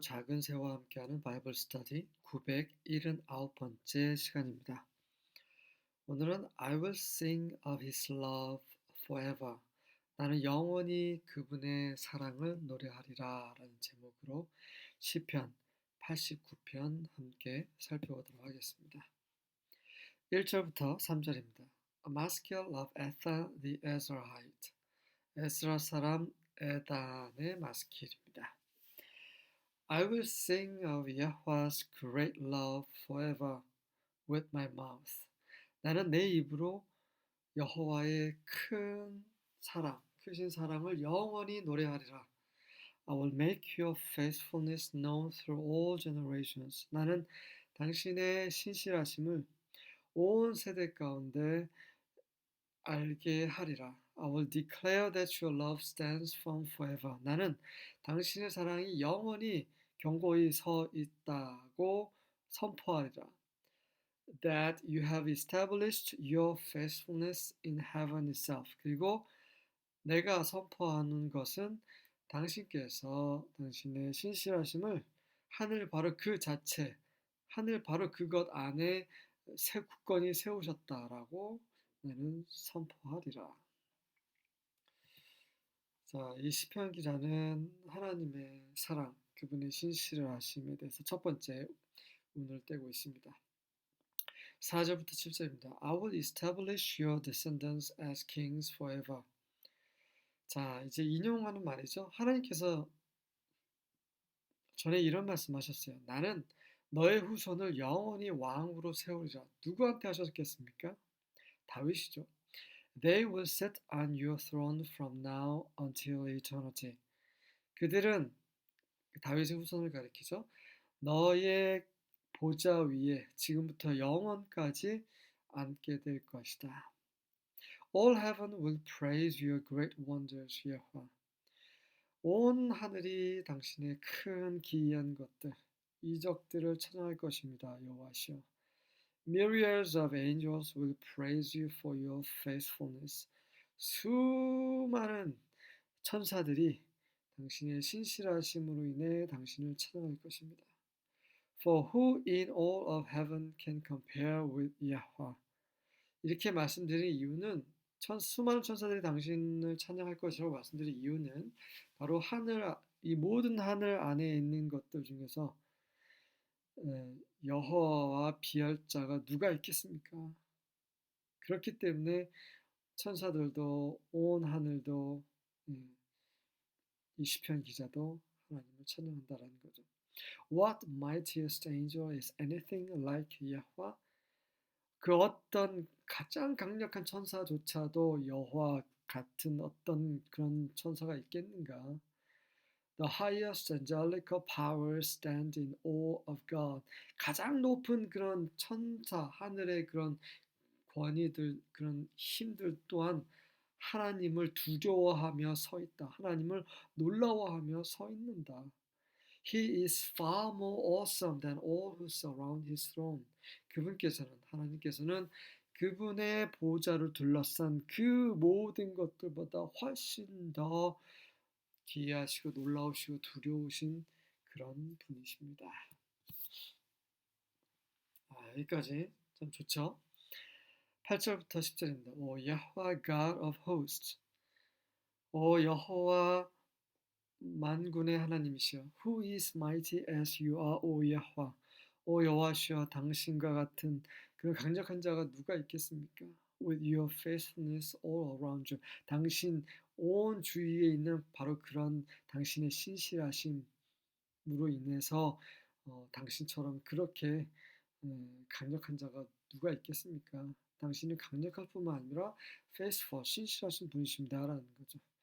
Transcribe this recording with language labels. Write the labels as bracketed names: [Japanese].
[Korean] 작은 새와 함께하는 바이블 스터디 979번째 시간입니다. 오늘은 [English] I will sing of his love forever. [Korean] 나는 영원히 그분의 사랑을 노래하리라 라는 제목으로 시편 89편 함께 살펴보도록 하겠습니다. 1절부터 3절입니다. [English] Amaskiel of Ethan the Ezrahite. [Korean] 에스라 사람 에단의 마스킬입니다. [English] I will sing of Yahweh's great love forever with my mouth. [Korean] 나는 내 입으로 여호와의 크신 사랑을 영원히 노래하리라. [English] I will make your faithfulness known through all generations. [Korean] 나는 당신의 신실하심을 온 세대 가운데 알게 하리라. [English] I will declare that your love stands firm forever. [Korean] 나는 당신의 사랑이 영원히 견고히 서 있다고 선포하리라. [English] That you have established your faithfulness in heaven itself. [Korean] 그리고 내가 선포하는 것은 당신께서 당신의 신실하심을 하늘 바로 그 자체, 하늘 바로 그것 안에 새 굳건히 세우셨다라고 나는 선포하리라. 자, 이 시편 기자는 하나님의 사랑, 그분의 신실하심에 대해서 첫 번째 운을 떼고 있습니다. 4절부터 7절입니다. [English] I will establish your descendants as kings forever. [Korean] 자, 이제 인용하는 말이죠. 하나님께서 전에 이런 말씀하셨어요. 나는 너의 후손을 영원히 왕으로 세우리라. 누구한테 하셨겠습니까? 다윗이죠. [English] They will sit on your throne from now until eternity. [Korean] 그들은 다윗의 후손을 가리키죠. 너의 보좌 위에 지금부터 영원까지 앉게 될 것이다. [English] All heaven will praise your great wonders, 여호와. [Korean] 온 하늘이 당신의 큰 기이한 것들, 이적들을 찬양할 것입니다, 여호와시여. [English] Myriads of angels will praise you for your faithfulness. [Korean] 수많은 천사들이 당신의 신실하심으로 인해 당신을 찬양할 것입니다. [English] For who in all of heaven can compare with Yahweh? [Korean] 이렇게 말씀드린 이유는 수많은 천사들이 당신을 찬양할 것이라고 말씀드린 이유는 바로 이 모든 하늘 안에 있는 것들 중에서 여호와와 비할 자가 누가 있겠습니까? 그렇기 때문에 천사들도 온 하늘도 이 시편 기자도 하나님을 찬양한다라는 거죠. [English] What mightiest angel is anything like Yahweh? [Korean] 그 어떤 가장 강력한 천사조차도 여호와 같은 어떤 그런 천사가 있겠는가? [English] The highest angelical powers stand in awe of God. [Korean] 가장 높은 그런 천사, 하늘의 그런 권위들, 그런 힘들 또한 하나님을 두려워하며 서 있다. 하나님을 놀라워하며 서 있는다. [English] He is far more awesome than all who surround his throne. [Korean] 하나님께서는 그분의 보좌를 둘러싼 그 모든 것들보다 훨씬 더 기이하시고 놀라우시고 두려우신 그런 분이십니다. 여기까지 참 좋죠? 8절부터 10절입니다. [English] 오 야호와 God of hosts. [Korean] 오 여호와 만군의 하나님이시여. [English] Who is mighty as you are, O 야호와. [Korean] 오 여호와시여, 당신과 같은 그런 강력한 자가 누가 있겠습니까? [English] With your faithfulness all around you. [Korean] 당신 온 주위에 있는 바로 그런 당신의 신실하심으로 인해서 당신처럼 그렇게 강력한 자가 누가 있겠습니까? 당신은 강력할 뿐만 아니라 faithful, 신실하신 분이십니다라는 거죠.